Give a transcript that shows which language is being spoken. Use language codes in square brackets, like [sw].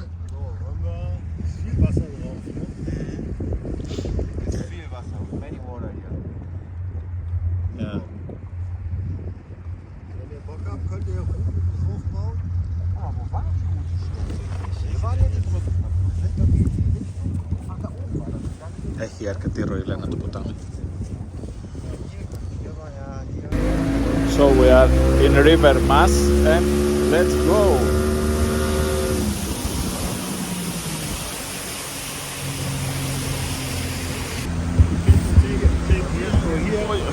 [de] So, haben wir viel Wasser drauf, ne? Viel Wasser. [en] Many water [de] hier. [en] Yeah. [de] Wenn ihr Bock habt, könnt ihr Routen draufbauen. Ah, wo war die gute Stelle? Wir waren hier die Brücke. Da geht die Richtung. Ach, da oben war das. [el] Έχει αρκετή ροή, λένε, το ποτάμι. [de] Hier war ja hier. [en] So we are in River Mass and let's go. Take here for here.